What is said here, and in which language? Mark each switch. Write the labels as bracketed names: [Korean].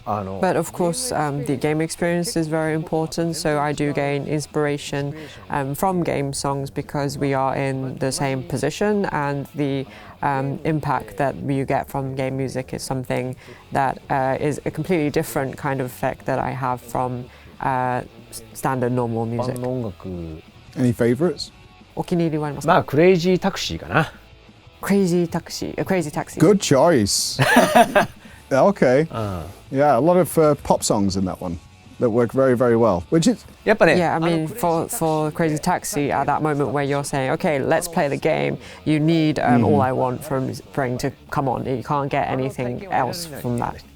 [English] But of course, the game experience is very important, so I do gain inspiration from game songs because we are in the same position, and the impact that you get from game music is something that is a completely different kind of effect that I have from standard normal [Japanese] 一 [English] music. [Japanese] 般の音楽 [English] Any favorites? [Japanese] お気に入りはありますか？まあクレイジータクシーかな。 [English] Crazy Taxi. Crazy Taxi. Good choice. Okay. Yeah, a lot of pop songs in that one that work very, very well. Which is [Japanese] やっぱね、 [English] Yeah, I mean, for Crazy Taxi, at that moment where you're saying, okay, let's play the game, you need All I Want from Spring to come on. You can't get anything else from that.